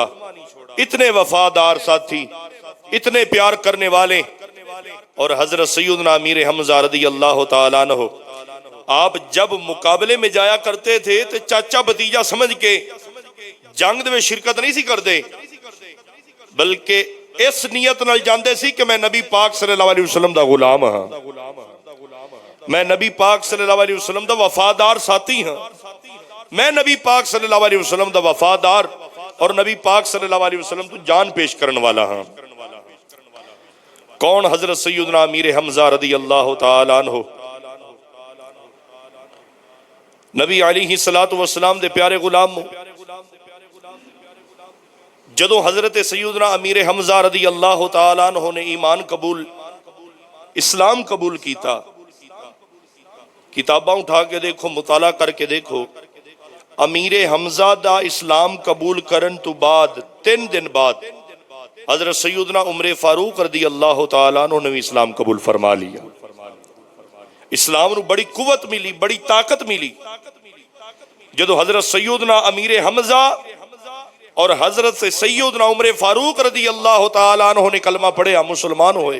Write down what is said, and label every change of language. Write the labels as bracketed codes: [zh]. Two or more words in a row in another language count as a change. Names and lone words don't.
[ur] اتنے وفادار ساتھی، اتنے پیار کرنے والے، اور حضرت سیدنا امیر حمزہ [ar] رضی اللہ تعالیٰ عنہ [ur] آپ جب مقابلے میں جایا [pa] کرتے تھے تو چاچا بھتیجا سمجھ کے جنگ میں شرکت نہیں سی کرتے، بلکہ اس نیت نال جاندے سی کہ میں نبی پاک [ar] صلی اللہ علیہ وسلم [pa] دا غلام ہاں، میں نبی پاک [ar] صلی اللہ علیہ وسلم [pa] دا وفادار ساتھی ہاں، میں نبی پاک [ar] صلی اللہ علیہ وسلم [pa] دا وفادار اور نبی پاک [ar] صلی اللہ علیہ وسلم [pa] تو جان پیش کرن والا ہاں۔ کون؟ حضرت سیدنا امیر حمزہ [ar] رضی اللہ تعالی عنہ، [pa] نبی [ar] علیہ الصلوۃ والسلام [pa] دے پیارے غلام۔ جدو حضرت سیدنا امیر حمزہ [ar] رضی اللہ تعالیٰ عنہ [pa] نے ایمان قبول، اسلام قبول کیتا، کتاباں اٹھا کے دیکھو، مطالعہ کر کے دیکھو، امیر حمزہ دا اسلام قبول کرن تو بعد 3 دن بعد حضرت سیدنا عمر فاروق [ar] رضی اللہ تعالیٰ عنہ [pa] نے بھی اسلام قبول فرما لیا۔ اسلام نو بڑی قوت ملی، بڑی طاقت ملی جدو حضرت سیدنا امیر حمزہ اور حضرت سیدنا عمر فاروق [ar] رضی اللہ تعالیٰ عنہ [pa] نے کلمہ پڑھیا، مسلمان ہوئے۔